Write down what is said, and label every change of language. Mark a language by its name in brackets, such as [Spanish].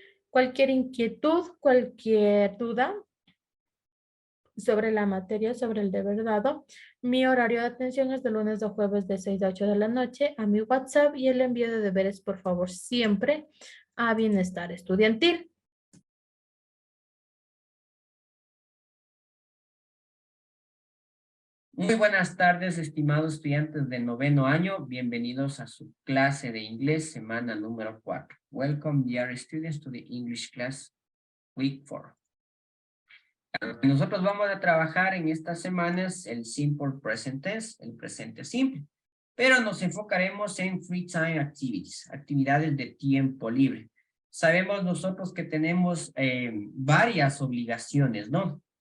[Spanish] Cualquier inquietud, cualquier duda sobre la materia, sobre el deber dado, mi horario de atención es de lunes a jueves de 6 a 8 de la noche a mi WhatsApp y el envío de deberes, por favor, siempre a Bienestar Estudiantil. Muy buenas tardes, estimados estudiantes de noveno año. Bienvenidos a su clase de inglés, semana número 4. [English] Welcome, dear students, to the English class, week 4. [Spanish] Lo que nosotros vamos a trabajar en estas semanas el [English] simple present tense, [Spanish] el presente simple. Pero nos enfocaremos en [English] free time activities, [Spanish] actividades de tiempo libre. Sabemos nosotros que tenemos varias obligaciones, ¿no?